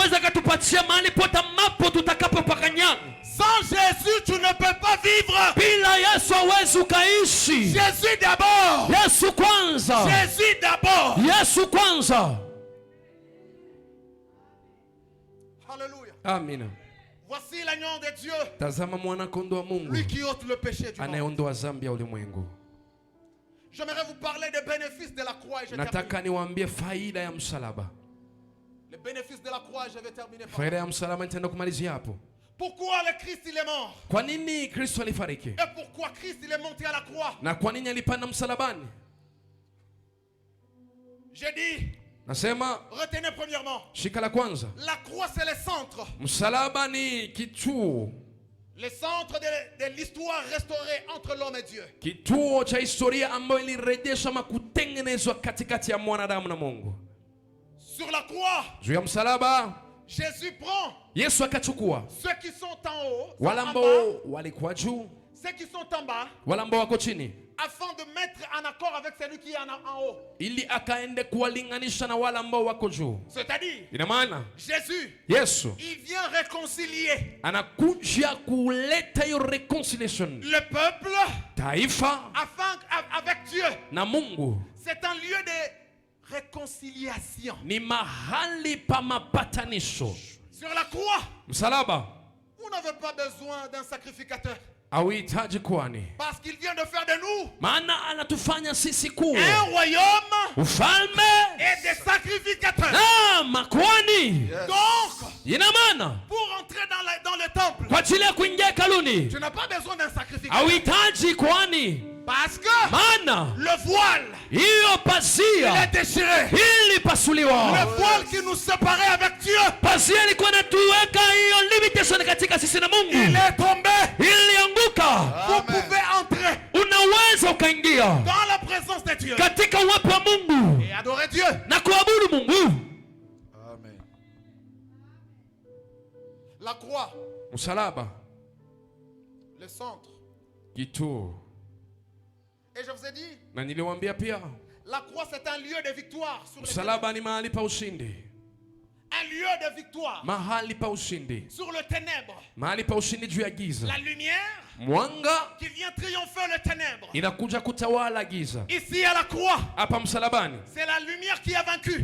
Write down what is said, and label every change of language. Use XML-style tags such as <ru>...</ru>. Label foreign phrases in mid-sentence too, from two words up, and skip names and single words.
<fr>Sans Jésus, tu ne peux pas vivre. Jésus d'abord. Jésus d'abord. Alléluia. Amen. Voici l'agneau de Dieu.</fr> <sw>Tazama mwana kondoo wa Mungu.</sw> <fr>Lui qui ôte le péché du monde.</fr> <sw>Anayeondoa dhambi ya ulimwengu.</sw> <fr>J'aimerais vous parler des bénéfices de la croix et je</fr> <sw>nataka niwaambie faida ya msalaba.</sw> <fr>Les bénéfices de la croix, je vais terminer par.</fr> <sw>Faida ya msalaba nitaenda kumalizia hapo.</sw> <fr>Pourquoi le Christ il est mort?</fr> <sw>Kwa nini Kristo alifariki?</sw> <fr>Et pourquoi Christ il est monté à la croix?</fr> <sw>Na kwa nini alipanda msalabani?</sw> <fr>J'ai dit,</fr> <sw>nasema,</sw> <fr>retenez premièrement,</fr> <sw>shika la kwanza,</sw> <fr>la croix c'est le centre.</fr> <sw>Msalaba ni kituo.</sw> <fr>Le centre de l'histoire restaurée entre l'homme et Dieu.</fr> <sw>Kituo cha historia ambayo ilirejesha makutengenezwa katikati ya mwanadamu na Mungu.</sw> <fr>Sur la croix,</fr> <sw>juu ya msalaba,</sw> <fr>Jésus prend</fr> <sw>Yesu akachukua</sw> <fr>ceux qui sont en haut,</fr> <sw>wale ambao walikuwa juu,</sw> <fr>ceux qui sont en bas,</fr> <sw>wale ambao wako chini,</sw> <fr>afin de mettre en accord avec celui qui est en haut.</fr> <sw>Ili akaende kuwalinganisha na wale ambao wako juu.</sw> <fr>C'est-à-dire,</fr> <sw>ina maana</sw> <fr>Jésus,</fr> <sw>Yesu,</sw> <fr>il vient réconcilier,</fr> <sw>anakuja kuleta hiyo reconciliation,</sw> <fr>le peuple,</fr> <sw>taifa,</sw> <fr>afin avec Dieu.</fr> <sw>na Mungu.</sw> <fr>C'est un lieu de réconciliation.</fr> <sw>Ni mahali pa mapatanisho.</sw> <fr>Sur la croix,</fr> <sw>msalaba,</sw> <fr>vous n'avez pas besoin d'un sacrificateur.</fr> <sw>Hauhitaji kwani,</sw> <fr>parce qu'il vient de faire de nous</fr> <sw>maana anatufanya sisi kuwa</sw> <fr>un royaume,</fr> <sw>ufalme</sw> <fr>et des sacrificateurs.</fr> <sw>na makwani.</sw> <fr>Donc,</fr> <sw>ina maana</sw> <fr>pour entrer dans le temple,</fr> <sw>kwa ajili ya kuingia hekaluni,</sw> <fr>tu n'as pas besoin d'un sacrificateur.</fr> <sw>hauhitaji kwani,</sw> <fr>parce que</fr> <sw>maana</sw> <fr>le voile,</fr> <sw>hiyo pazia</sw> <fr>il est déchiré.</fr> <sw>ilipasuliwa.</sw> <fr>Le voile qui nous séparait avec Dieu,</fr> <sw>pazia ilikuwa inatuweka hiyo limitation katika sisi na Mungu,</sw> <fr>il est tombé.</fr> <sw>ilianguka.</sw> <fr>Vous pouvez entrer,</fr> <sw>unaweza ukaingia</sw> <fr>dans la présence de Dieu,</fr> <sw>katika uwepo wa Mungu,</sw> <fr>et adorer Dieu,</fr> <sw>na kuabudu Mungu.</sw> <fr>Amen. La croix,</fr> <sw>msalaba,</sw> <fr>le centre.</fr> <sw>kituo.</sw> <fr>Et je vous ai dit,</fr> <sw>na niliwaambia pia,</sw> <fr>la croix c'est un lieu de victoire sur</fr> <sw>msalaba ni mahali pa ushindi.</sw> <fr>Un lieu de victoire.</fr> <sw>Mahali pa ushindi.</sw> <fr>Sur le ténèbre.</fr> <sw>Mahali pa ushindi juu ya giza.</sw> <fr>La lumière,</fr> <sw>mwanga,</sw> <fr>qui vient triompher le ténèbre.</fr> <sw>inakuja kutawala giza.</sw> <fr>Ici à la croix,</fr> <sw>hapa msalabani,</sw> <fr>c'est la lumière qui a vaincu.</fr>